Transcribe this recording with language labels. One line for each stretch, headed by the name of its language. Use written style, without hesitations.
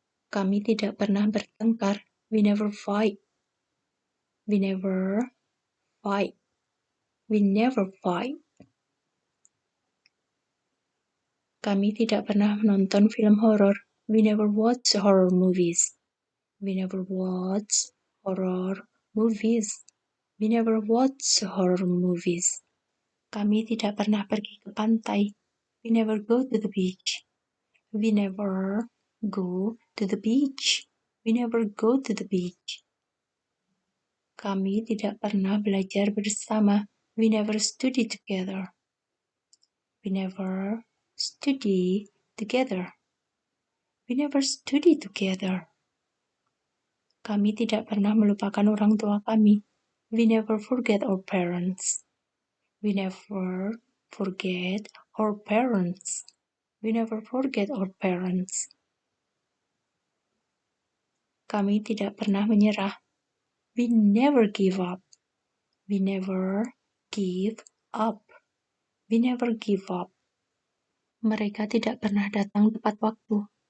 Indonesian: Kami tidak pernah bertengkar.
English: We never fight. We never fight. We never fight.
Indonesian: Kami tidak pernah menonton film horor.
English: We never watch horror movies. We never watch horror movies. We never watch horror movies.
Indonesian: Kami tidak pernah pergi ke pantai.
English: We never go to the beach. We never go to the beach. We never go to the beach.
Indonesian: Kami tidak pernah belajar bersama.
English: We never study together. We never study together. We never study together.
Indonesian: Kami tidak pernah melupakan orang tua kami.
English: We never forget our parents. We never forget our parents. We never forget our parents.
Indonesian: Kami tidak pernah menyerah.
English: We never give up. We never give up. We never give up.
Indonesian: Mereka tidak pernah datang tepat waktu.